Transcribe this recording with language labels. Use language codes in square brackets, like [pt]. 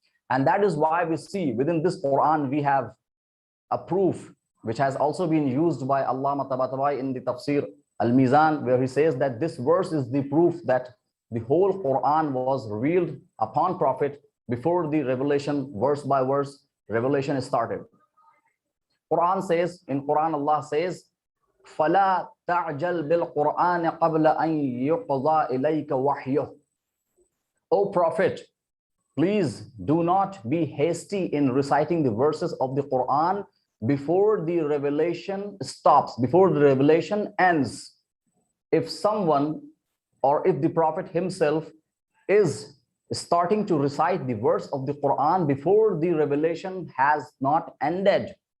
[en] And that is why we see within this Quran we have a proof which has also been used by Allama Tabatabai in the Tafsir Al-Mizan, where he says that this verse is the proof that the whole Quran was revealed upon Prophet before the revelation, verse by verse, revelation started. Quran says, in Quran Allah says, [ar] فَلَا تَعْجَلْ بِالْقُرْآنِ قَبْلَ أَنْ يُقْضَى إِلَيْكَ وَحْيُهُ. [en] O Prophet, please do not be hasty in reciting the verses of the Quran before the revelation stops, before the revelation ends. If someone or if the Prophet himself is starting to recite the verse of the Quran before the revelation has not ended,